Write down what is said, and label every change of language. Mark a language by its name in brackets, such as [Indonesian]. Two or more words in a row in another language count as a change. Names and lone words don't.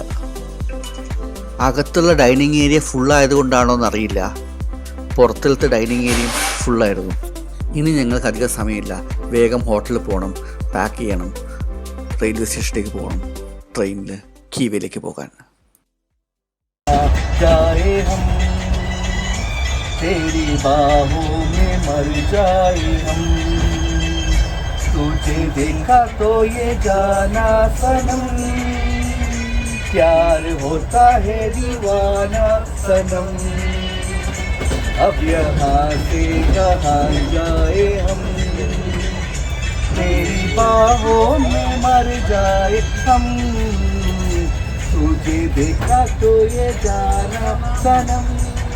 [Malayalam] അകത്തുള്ള ഡൈനിങ് ഏരിയ ഫുള്ളായതുകൊണ്ടാണോ എന്നറിയില്ല, പുറത്തിലത്തെ ഡൈനിങ് ഏരിയയും ഫുള്ളായിരുന്നു. ഇനി ഞങ്ങൾക്ക് അധികം സമയമില്ല, വേഗം ഹോട്ടലിൽ പോകണം, പാക്ക് ചെയ്യണം, റെയിൽവേ സ്റ്റേഷനിലേക്ക് പോകണം, ട്രെയിനിൽ കീവയിലേക്ക് പോകാൻ. [Hindi] तेरी बाहों में मर जाए हम, तुझे देखा तो ये जाना सनम, प्यार होता है दीवाना सनम, अब यहाँ से कहाँ जाए हम, तेरी बाहों में मर जाए हम, तुझे देखा तो ये जाना सनम.